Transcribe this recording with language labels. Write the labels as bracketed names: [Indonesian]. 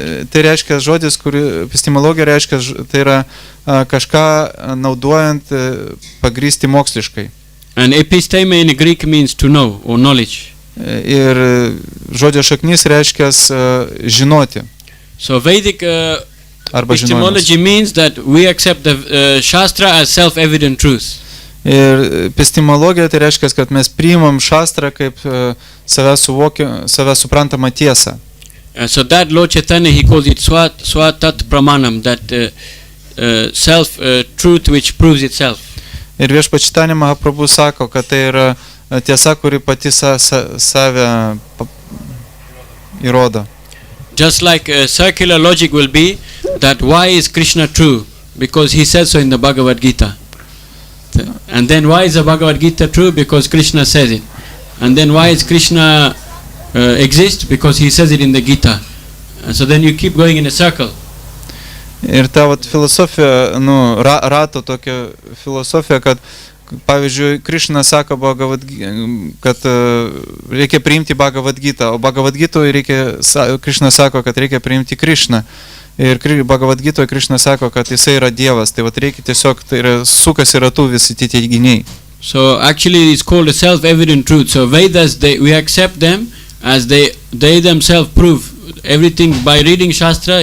[Lithuanian] Tai reiškia žodis, epistemologija reiškia, tai yra kažką naudojant pagrysti moksliškai. [English] And episteme in Greek means to know or knowledge. [Lithuanian] Ir žodžio šaknis reiškia žinoti. [English] So Vedic epistemology means that we accept the Shastra as self-evident truth. [Lithuanian] Ir epistemologija tai reiškia, kad mes priimam Shastrą kaip save suprantamą tiesą. [English] So that Lord Chaitanya, he calls it swatat pramanam, that self truth which proves itself. [Lithuanian] Ir Viešpats Chaitanya Mahaprabhu sako, kad tai yra tiesa, kuri pati save įrodo. [English] Just like circular logic will be that why is Krishna true? Because he says so in the Bhagavad Gita. And then why is the Bhagavad Gita true? Because Krishna says it. And then why is Krishna exist? Because he says it in the Gita. And so then you keep going in a circle. [Lithuanian] Ir ta filosofija, rato tokia filosofija, kad pavyzdžiui Krishna sako kad reikia priimti Bhagavad Gita, o Bhagavad Gitoje Krishna sako, kad reikia priimti Krishną. Ir Bhagavad Gitoje Krishna sako, kad jisai yra Dievas. Tai reikia tiesiog, tai yra sukasi ratu visi tie teiginiai. [English] So actually it's called a self-evident truth. So Vedas, we accept them as they themselves prove everything by reading Shastra.